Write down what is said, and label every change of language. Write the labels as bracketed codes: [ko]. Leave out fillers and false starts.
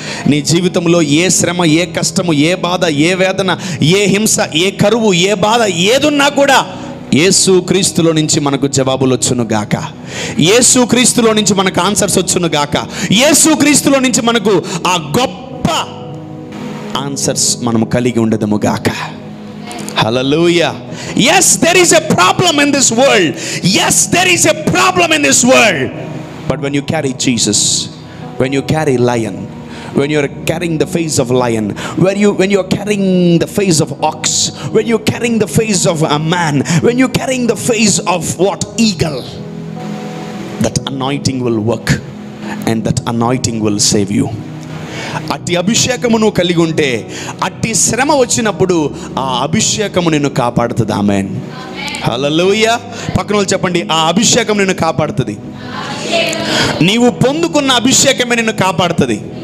[te] నీ జీవితంలో ఏ శ్రమ, ఏ కష్టము, ఏ బాధ, ఏ వేదన, ఏ హింస, ఏ కరువు, ఏ బాధ ఏదున్నా కూడా యేసు క్రీస్తులో నుంచి మనకు జవాబులు వచ్చును గాక. యేసు క్రీస్తులో నుంచి మనకు ఆన్సర్స్ వచ్చును గాక. యేసు క్రీస్తులో నుంచి మనకు ఆ గొప్ప ఆన్సర్స్ మనము కలిగి ఉండదము గాక. [en] Hallelujah. Yes, there is a problem in this world. Yes, there is a problem in this world. But when you carry Jesus, when you carry lion, when you are carrying the face of lion, when you are carrying the face of ox, when you are carrying the face of a man, when you are carrying the face of what? Eagle, that anointing will work and that anointing will save you. [te] అట్టి అభిషేకము నువ్వు కలిగి ఉంటే అట్టి శ్రమ వచ్చినప్పుడు ఆ అభిషేకము నిన్ను కాపాడుతుంది. ఆమేన్. హల్లెలూయా. పక్కన వాళ్ళు చెప్పండి, ఆ అభిషేకం నిన్ను కాపాడుతుంది. నీవు పొందుకున్న అభిషేకమే నిన్ను కాపాడుతుంది.